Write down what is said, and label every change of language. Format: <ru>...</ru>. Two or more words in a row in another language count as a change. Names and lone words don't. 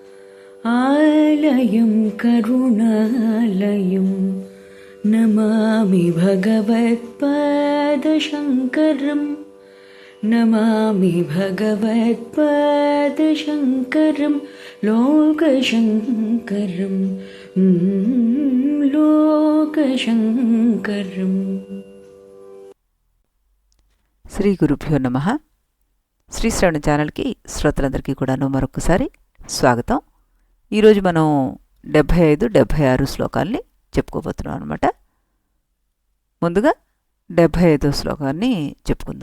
<sa>आलयं करुणालयं नमामि भगवत्पादशङ्करं नमामि भगवत्पादशङ्करं लोकशङ्करं लोकशङ्करम्। శ్రీ గురుభ్యో నమః.</sa> <te>శ్రీ శ్రవణ ఛానల్కి శ్రోతలందరికీ కూడాను మరొకసారి స్వాగతం. ఈరోజు మనం 75, 76 శ్లోకాల్ని చెప్పుకోబోతున్నాం అనమాట. ముందుగా 75వ శ్లోకాన్ని చెప్పుకుందాం.</te>